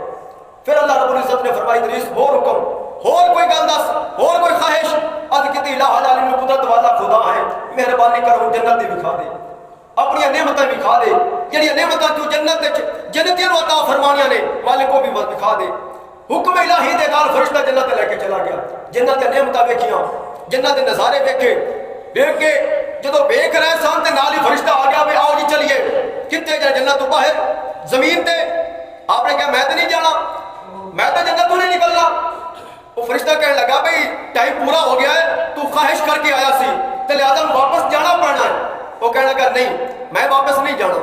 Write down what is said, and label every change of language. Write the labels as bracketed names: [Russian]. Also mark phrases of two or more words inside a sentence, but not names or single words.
[Punjabi] پھر اللہ رب العزت نے فرمایا ادریس اور حکم، اور کوئی گل دس، اور کوئی خواہش؟ عرض کیتی الہ العالمین قدرت والا خدا ہے، مہربانی کرو جنت بھی دکھا دے، اپنی نعمتیں بھی کھا دے، جڑی نعمتیں تو جنتیاں عطا فرمانیاں نے مالک کو بھی دکھا دے۔ حکم الہی دے نال فرشتہ جنت لے کے چلا گیا، جنت دے نعمتیں ویکھیاں، جنت دے نظارے ویکھے، دیکھ کے جدو ویکھ رہے سن تے نال ہی فرشتہ آ گیا، آؤ جی چلیے، کتے جا جنت تو باہر زمین تے؟ آپ نے کہا میں تو نہیں جانا، میں تو جنت تو نہیں نکلنا۔ وہ فرشتہ کہنے لگا بھئی ٹائم پورا ہو گیا ہے، تو خواہش کر کے آیا سی تے لہذا واپس جانا پڑنا ہے۔ وہ کہنے لگا نہیں میں واپس نہیں جانا.